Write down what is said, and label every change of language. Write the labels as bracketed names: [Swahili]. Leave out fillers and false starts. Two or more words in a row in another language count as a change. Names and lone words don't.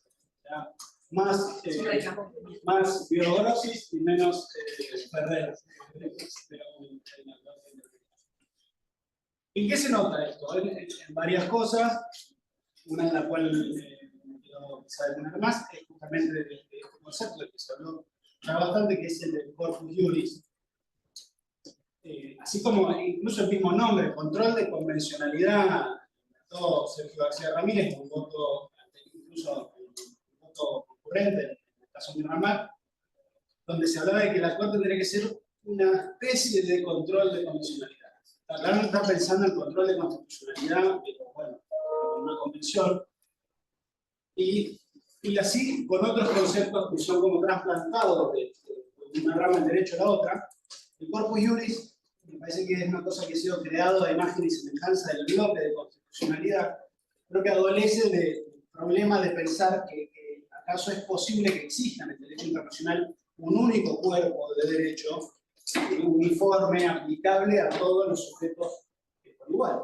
[Spanish] Más bioglosis y menos Ferrer. ¿En qué se nota esto? En varias cosas, una de las cuales quiero detener más es justamente de este concepto del que se habló ya bastante, que es el del [Latin] corpus juris. [Spanish] Así como incluso el mismo nombre, control de convencionalidad, votó Sergio García Ramírez, un voto, incluso un voto concurrente, en el caso de Miramar, donde se hablaba de que la Corte tendría que ser una especie de control de constitucionalidad. Claro, no está pensando en control de constitucionalidad, pero bueno, una convención, y así con otros conceptos que son como trasplantados de una rama del derecho a la otra. El [Latin] corpus juris [Spanish] me parece que es una cosa que ha sido creado a imagen y semejanza del bloque de constitucionalidad. Creo que adolece de problema de pensar que acaso es posible que exista en el derecho internacional un único cuerpo de derecho uniforme, aplicable a todos los sujetos por igual.